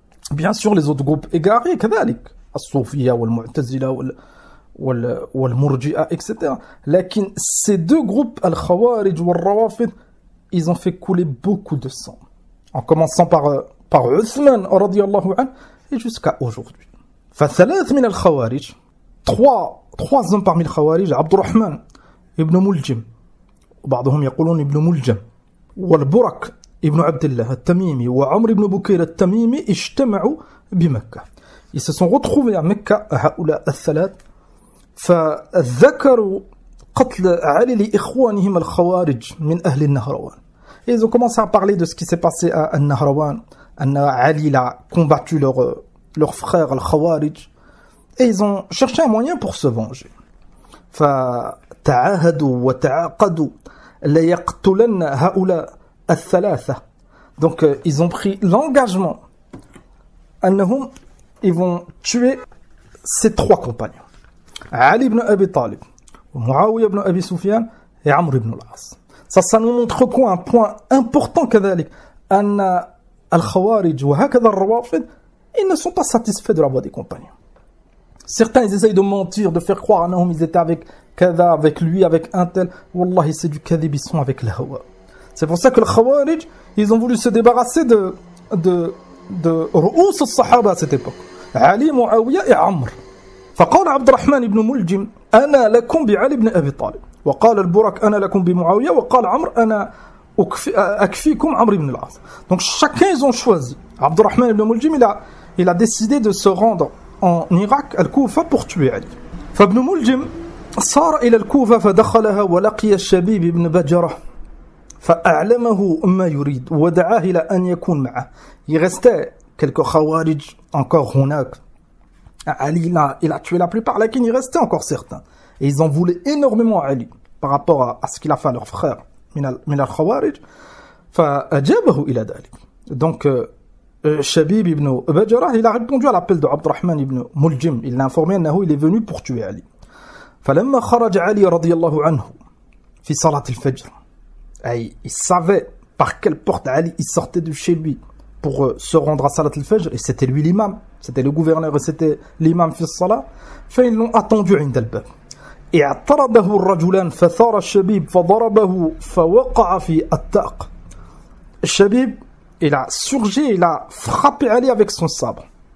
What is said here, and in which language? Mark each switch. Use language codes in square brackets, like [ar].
[fr] Bien sûr les autres groupes égarés, [ar] كذلك الصوفية والمعتزلة والمرجئة, [fr] etc. لكن ces deux groupes, Al-Khawarij wal-Rawafid, ils ont fait couler beaucoup de sang, en commençant par Uthman radiyallahu anhu et jusqu'à aujourd'hui. [ar] فثلاث من الخوارج, [fr] trois hommes parmi les Khawarij, [ar] Abdurrahman ibn Muljim, وبعضهم يقولون ابن ملجم, والبرك ابن عبد الله التميمي, وعمر ibn بكير التميمي, اجتمعوا بمكة. [fr] Ils se sont retrouvés à Mecca, [ar] هؤلاء الثلاث, فذكروا قتل علي لإخوانهم الخوارج من أهل النهروان. [fr] Et ils ont commencé à parler de ce qui s'est passé à Nahrawan. Ali a combattu leur frère al-Khawarij, et ils ont cherché un moyen pour se venger. [ar] فتعاهدوا وتعاقدوا ليقتلن هؤلاء الثلاثة. [fr] Donc ils ont pris l'engagement أنهم ils vont tuer ces trois compagnons, Ali ibn Abi Talib, Muawiya ibn Abi Sufyan et Amr ibn al-As. Ça nous montre quoi? Un point important [ar] كذلك, أن الخوارج وهكذا الروافض [fr] ils ne sont pas satisfaits de la voix des compagnons. Certains, ils essayent de mentir, de faire croire à Nahum, ils étaient avec Kada, avec lui, avec un tel. Wallahi, c'est du kadhib, ils sont avec le hawa. C'est pour ça que le Khawarij, ils ont voulu se débarrasser de [ar] رؤوس الصحابة [fr] à cette époque. Ali, Muawiyah et Amr. [ar] فقال عبد الرحمن بن ملجم أنا لكم بعلي بن أبي طالب وقال البرك أنا لكم بمعاوية وقال عمرو أنا أكفيكم عمرو بن العاص. [fr] Donc chacun ils ont choisi. عبد الرحمن بن ملجم il a décidé de se rendre en Irak, Al-Koufa, pour tuer Ali. [ar] فابن ملجم صار إلى الكوفة فدخلها ولقي الشبيب بن بجرة فأعلمه ما يريد ودعاه إلى أن يكون معه. [fr] Il restait quelques khawarij encore هناك. Ali il a tué la plupart, lakin il restait encore certains. Et ils en voulaient énormément à Ali par rapport à ce qu'il a fait à leur frère [ar] من الخوارج فأجابه إلى ذلك. [fr] Donc Shabib ibn Bajrah, il a répondu à l'appel de Abdurrahman ibn Muljim. Il l'a informé أنه il est venu pour tuer Ali. [ar] فلما خرج علي رضي الله عنه في صلاة الفجر. [fr] Il savait par quelle porte Ali il sortait de chez lui pour se rendre à Salat al-Fajr, et c'était lui l'imam, c'était le gouverneur et c'était l'imam fi salat. Ils l'ont attendu عند الباب. [ar] اعترضه الرجلان فثار الشبيب فضربه فوقع في التاق. [fr] الشبيب il a surgi, il a frappé Ali avec son sabre.